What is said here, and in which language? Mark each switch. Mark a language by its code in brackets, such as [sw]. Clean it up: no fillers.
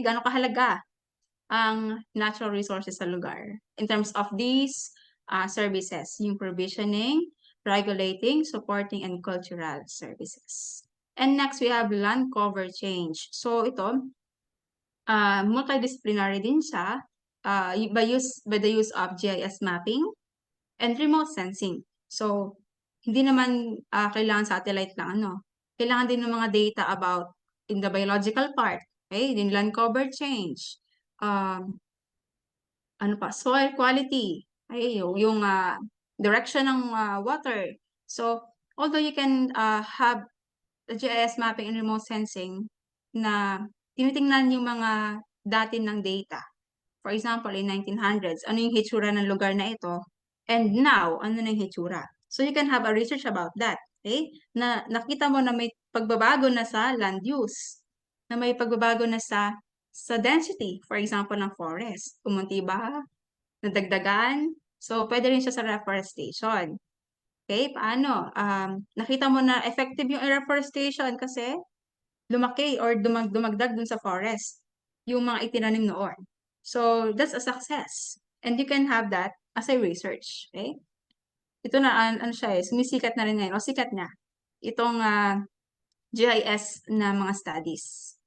[tl] Gaano kahalaga ang natural resources sa lugar. [en] In terms of these services, yung provisioning, regulating, supporting, and cultural services. And next, we have land cover change. [tl] So ito, [en] multidisciplinary [tl] din siya [en] by the use of GIS mapping and remote sensing. [tl] So, hindi naman kailangan satellite lang, ano. Kailangan din ng mga [en] data about in the biological part, okay? [tl] Din land cover change, um, ano pa, soil quality, ay, yung direction ng water. [en] So, although you can have the GIS mapping and remote sensing [tl] na tinitingnan yung mga dati ng [en] data. For example, [tl] in 1900s, ano yung hitsura ng lugar na ito? [en] And now, [tl] ano na yung hitsura? [en] So, you can have a research about that. Okay? [tl] Na nakita mo na may pagbabago na sa land use, na may pagbabago na sa density, for example, ng forest. Umunti ba? Nadagdagan? So, pwede rin siya sa reforestation. Okay? Paano? Nakita mo na effective yung reforestation kasi lumaki or dumagdag dun sa forest yung mga itinanim noon. [en] So, that's a success. And you can have that as a research. Okay? [tl] Ito na, ano siya sumisikat na rin ngayon, o sikat na, itong GIS na mga studies.